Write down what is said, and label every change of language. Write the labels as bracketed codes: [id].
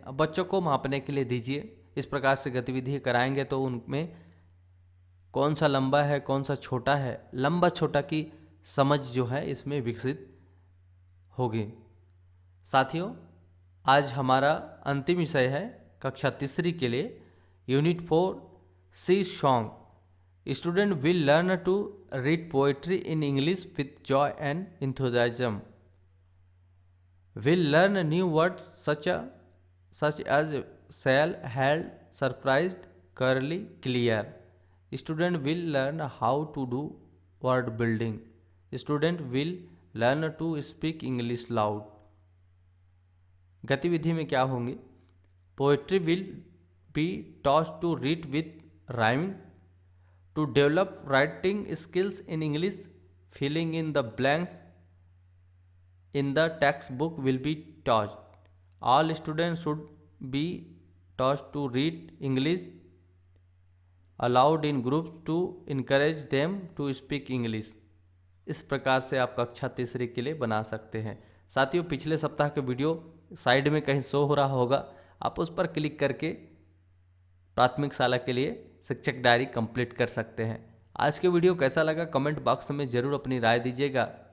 [hi] अब बच्चों को मापने के लिए दीजिए। इस प्रकार से गतिविधि कराएंगे तो उनमें कौन सा लंबा है, कौन सा छोटा है, लंबा छोटा की समझ जो है इसमें विकसित होगी। साथियों, आज हमारा अंतिम विषय है कक्षा तीसरी के लिए unit 4 C song. [en] Student will learn to read poetry in English with joy and enthusiasm. Will learn new words such as shall, held, surprised, curly, clear. Student will learn how to do word building. Student will learn to speak English loud. [hi] गतिविधि में क्या होंगे? [en] Poetry will be taught to read with rhyming. To develop writing skills in English, filling in the blanks in the textbook will be taught. All students should be taught to read English aloud in groups to encourage them to speak English. [hi] इस प्रकार से आप कक्षा तीसरी के लिए बना सकते हैं। साथियों, पिछले सप्ताह के वीडियो साइड में कहीं शो हो रहा होगा, आप उस पर क्लिक करके प्राथमिक शाला के लिए शिक्षक डायरी कंप्लीट कर सकते हैं। आज के वीडियो कैसा लगा कमेंट बॉक्स में ज़रूर अपनी राय दीजिएगा।